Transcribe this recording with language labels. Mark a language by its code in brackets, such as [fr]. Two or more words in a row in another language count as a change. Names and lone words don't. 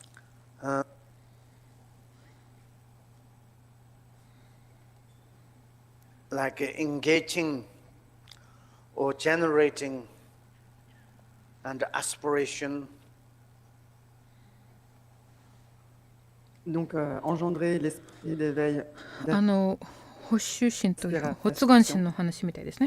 [en] like engaging or generating and aspiration. [fr] Donc, engendrer l'esprit d'éveil. [ja] 発集心というか発願心の話みたいですね。